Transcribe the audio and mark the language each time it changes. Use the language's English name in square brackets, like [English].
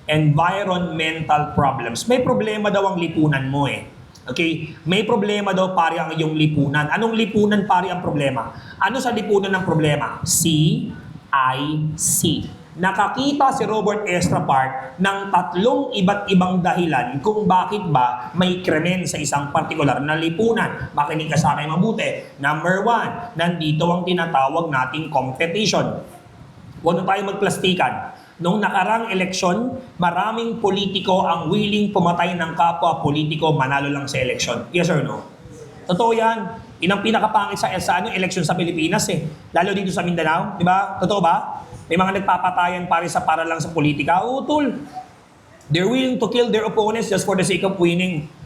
[English] Environmental problems. [Filipino] May problema daw ang lipunan mo Okay? May problema daw pare ang iyong lipunan. Anong lipunan pare ang problema? Ano sa lipunan ng problema? CIC. Nakakita si Robert Estra Park ng 3 iba't ibang dahilan kung bakit ba may krimen sa isang partikular na lipunan. Makinig ka sa akin mabuti. Number 1, nandito ang tinatawag nating competition. Huwag na tayo magplastikan. Noong nakarang eleksyon, maraming politiko ang willing pumatay ng kapwa politiko manalo lang sa eleksyon. [English] Yes or no? [Filipino] Totoo yan. Inang pinakapangit sa eleksyon sa Pilipinas Lalo dito sa Mindanao, di ba? Totoo ba? May mga nagpapatayan para lang sa politika. Utol. [English] They're willing to kill their opponents just for the sake of winning.